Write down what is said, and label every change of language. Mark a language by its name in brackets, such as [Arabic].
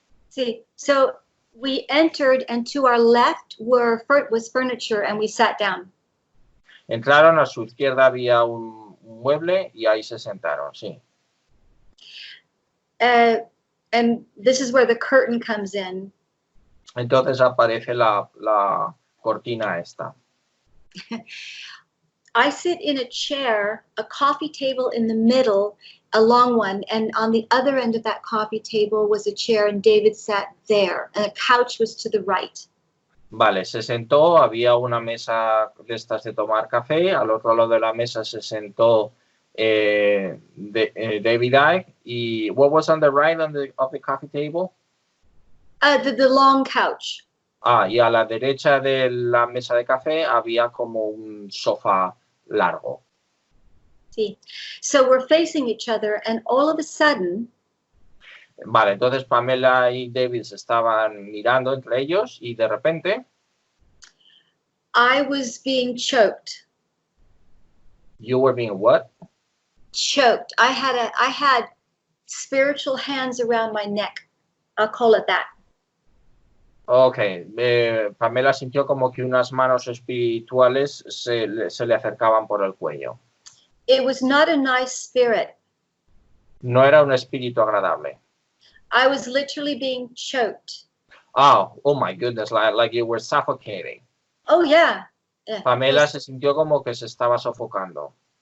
[English] See, so we entered, and to our left was furniture, and we sat down. [Spanish] Entraron, a su izquierda había un mueble y ahí se sentaron, sí. [English] And this is where the curtain comes in. [Spanish] Entonces aparece la cortina esta. [English] I sit in a chair, a coffee table in the middle, a long one, and on the other end of that coffee table was a chair, and David sat there, and a couch was to the right. [Spanish] Vale, se sentó, había una mesa de estas de tomar café, al otro lado de la mesa se sentó David y what was on the right of the coffee table? [English] The long couch. [Spanish] Y a la derecha de la mesa de café había como un sofá largo. Sí. [English] So we're facing each other, and all of a sudden. [Spanish] Vale, entonces Pamela y David se estaban mirando entre ellos y de repente. [English] I was being choked. You were being what? Choked. I had spiritual hands around my neck. I'll call it that. [Spanish] Okay, Pamela sintió como que unas manos espirituales se le acercaban por el cuello. [English] It was not a nice spirit. [Spanish] No era un espíritu agradable. [English] I was literally being choked. Oh my goodness, like you were suffocating. Oh yeah. [Spanish] Pamela se sintió como que se estaba sofocando.